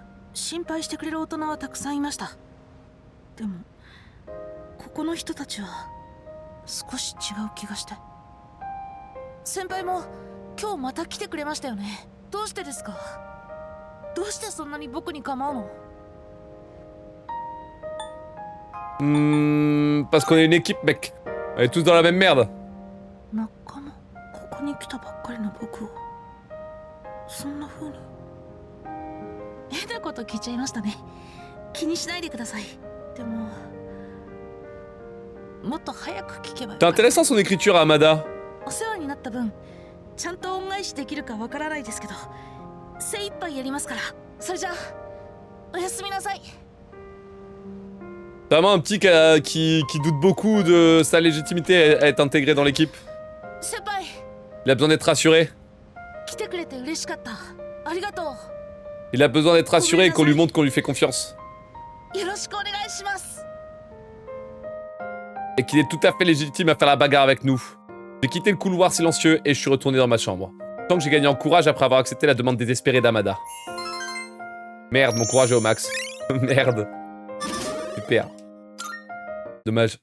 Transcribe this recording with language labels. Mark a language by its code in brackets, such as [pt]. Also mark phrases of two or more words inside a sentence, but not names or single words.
[ja] 心配してくれる大人はたくさんいました。でもここの人たちは少し違う気がして。先輩も今日また来てくれましたよね。どうしてですか？どうしてそんなに僕に構うの？ [fr] Parce qu'on est une équipe, mec. On est tous dans la même merde. [ja] 仲間、ここに来たばっかりの僕をそんな風に。変なこと聞いちゃいましたね。気にしないでください。でももっと早く聞けばよかった。 [fr] C'est intéressant son écriture à Amada. [ja] お世話になった分ちゃんと恩返しできるかわからないですけど、精一杯やりますから。それじゃあおやすみなさい。 [fr] C'est vraiment un petit qui doute beaucoup de sa légitimité à être intégré dans l'équipe. [ja] 先輩、 [fr] Il a besoin d'être rassuré. [ja] 来てくれて嬉しかった。ありがとう。 [fr] Il a besoin d'être rassuré et qu'on lui montre qu'on lui fait confiance. [ja] よろしくお願いします。 [fr] Et qu'il est tout à fait légitime à faire la bagarre avec nous. J'ai quitté le couloir silencieux et je suis retourné dans ma chambre. Tant que j'ai gagné en courage après avoir accepté la demande désespérée d'Amada. Merde, mon courage est au max. Merde. Super. Dommage.